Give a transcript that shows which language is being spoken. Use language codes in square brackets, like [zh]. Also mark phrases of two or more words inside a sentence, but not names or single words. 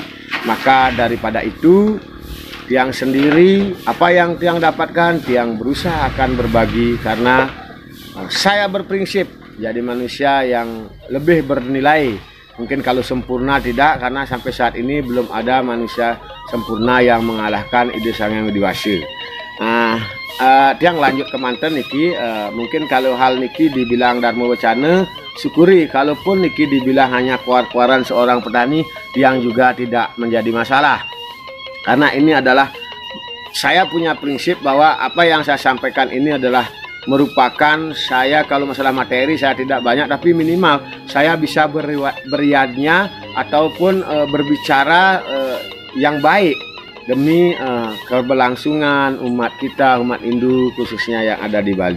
[id] Maka daripada itu, tiang sendiri apa yang tiang dapatkan, tiang berusaha akan berbagi, karena saya berprinsip jadi manusia yang lebih bernilai. Mungkin kalau sempurna tidak, karena sampai saat ini belum ada manusia sempurna yang mengalahkan Ide Sang Hyang Widi Wasa. Tiang lanjut ke [ban] manten niki, [id] mungkin kalau hal niki dibilang Dharma Wacana, syukuri. Kalaupun niki dibilang hanya kuar-kuaran seorang petani, tiang juga tidak menjadi masalah. Karena ini adalah, saya punya prinsip bahwa apa yang saya sampaikan ini adalah merupakan saya, kalau masalah materi saya tidak banyak, tapi minimal saya bisa beriadnya ataupun berbicara yang baik demi keberlangsungan umat kita, umat Hindu khususnya yang ada di Bali.